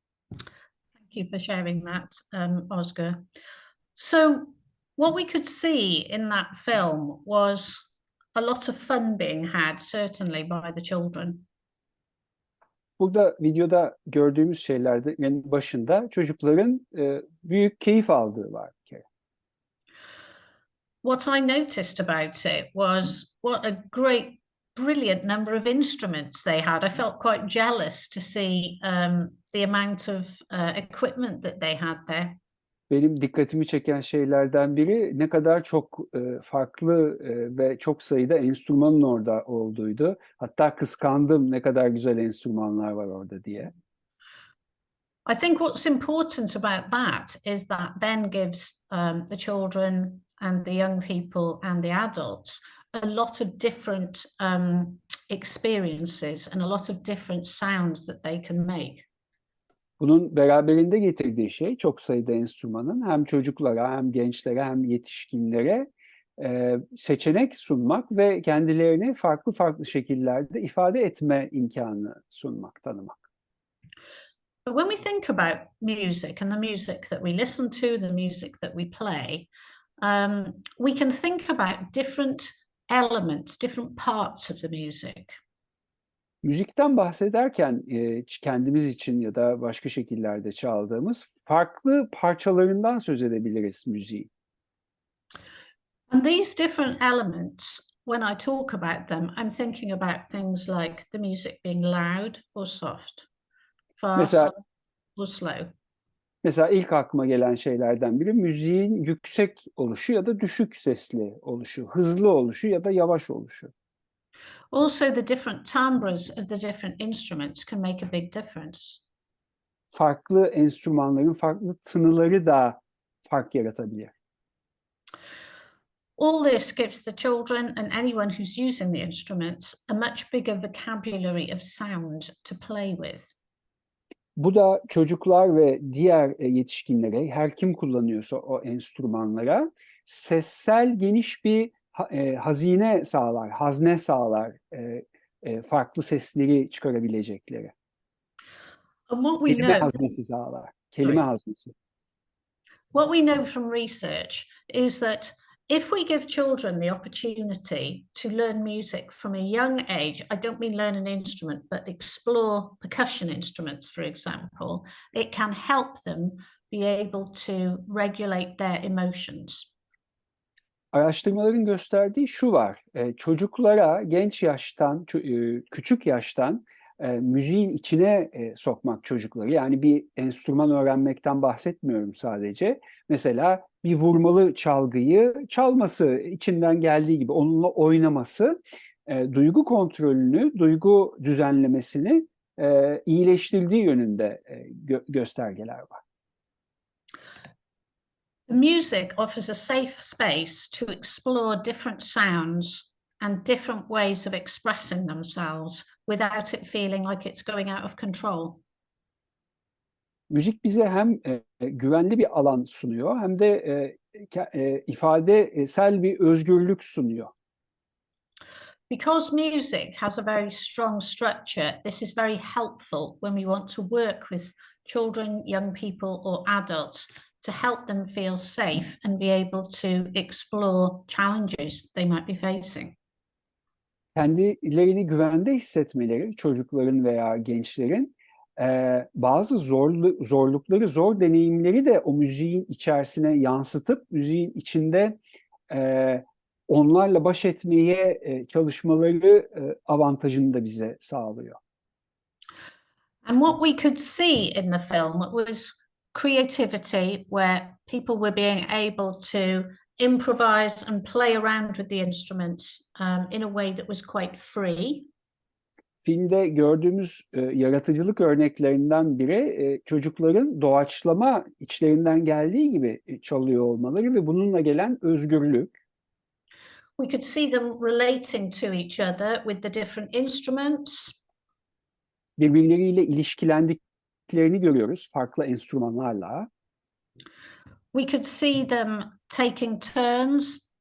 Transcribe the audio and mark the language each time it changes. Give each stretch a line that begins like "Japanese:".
English: Thank you for sharing that, Oscar. So what we could see in that film was a lot of fun being had, certainly by the children.
Turkish: Burada videoda gördüğümüz şeylerin başında çocukların büyük keyif aldığı var bir kere.
English: What I noticed about it was what a great, brilliant number of instruments they had. I felt quite jealous to see the amount of equipment that they had there.
Turkish: Benim dikkatimi çeken şeylerden biri ne kadar çok farklı ve çok sayıda enstrümanın orada olduğuydu. Hatta kıskandım ne kadar güzel enstrümanlar var orada diye.
English: I think what's important about that is that then gives the children and the young people and the adults a lot of different experiences and a lot of different sounds that they can make.
Turkish: Bunun beraberinde getirdiği şey çok sayıda enstrümanın hem çocuklara hem gençlere hem yetişkinlere seçenek sunmak ve kendilerini farklı farklı şekillerde ifade etme imkanı sunmak, tanımak.
English: But when we think about music and the music that we listen to, the music that we play, we can think about different elements, different parts of the music.
Turkish: Müzikten bahsederken kendimiz için ya da başka şekillerde çaldığımız farklı parçalarından söz edebiliriz müziğin.
English: And these different elements, when I talk about them, I'm thinking about things like the music being loud or soft, fast or slow.
Turkish: Mesela ilk aklıma gelen şeylerden biri müziğin yüksek oluşu ya da düşük sesli oluşu, hızlı oluşu ya da yavaş oluşu.
English: Also, the different timbres of the different instruments can make a big difference.
Turkish: Farklı enstrümanların farklı tınıları da fark yaratabilir.
English: All this gives the children and anyone who's using the instruments a much bigger vocabulary of sound to play with.
Turkish: Bu da çocuklar ve diğer yetişkinlere, her kim kullanıyorsa o enstrümanlara sessel geniş bir hazne sağlar, farklı sesleri çıkarabilecekleri.
English: And what we
Turkish: Kelime
English: know,
Turkish: haznesi sağlar, kelime haznesi.
English: what we know from research is that if we give children the opportunity to learn music from a young age, I don't mean learn an instrument, but explore percussion instruments, for example, it can help them be able to regulate their emotions.
Turkish: Araştırmaların gösterdiği şu var, çocuklara genç yaştan, küçük yaştan müziğin içine sokmak çocukları, yani bir enstrüman öğrenmekten bahsetmiyorum sadece. Mesela bir vurmalı çalgıyı çalması, içinden geldiği gibi onunla oynaması, duygu kontrolünü, duygu düzenlemesini iyileştirdiği yönünde göstergeler var.
English: The music offers a safe space to explore different sounds and different ways of expressing themselves without it feeling like it's going out of control.
Turkish: Müzik bize hem güvenli bir alan sunuyor hem de ifadesel bir özgürlük sunuyor.
English: Because music has a very strong structure, this is very helpful when we want to work with children, young people or adults to help them feel safe and be able to explore challenges they might be facing.
Turkish: Kendilerini güvende hissetmeleri, çocukların veya gençlerin bazı zorlukları, zor deneyimleri de o müziğin içerisine yansıtıp müziğin içinde onlarla baş etmeye çalışmaları avantajını da bize sağlıyor.
English: And what we could see in the film was creativity, where people were being able to improvise and play around with the instruments in a way that was quite free.
Turkish: Filmde gördüğümüz yaratıcılık örneklerinden biri çocukların doğaçlama, içlerinden geldiği gibi çalıyor olmaları ve bununla gelen özgürlük.
English: We could see them relating to each other with the different instruments.
Turkish: Birbirleriyle ilişkilendiklerini görüyoruz farklı enstrümanlarla.
English: We could see them taking turns.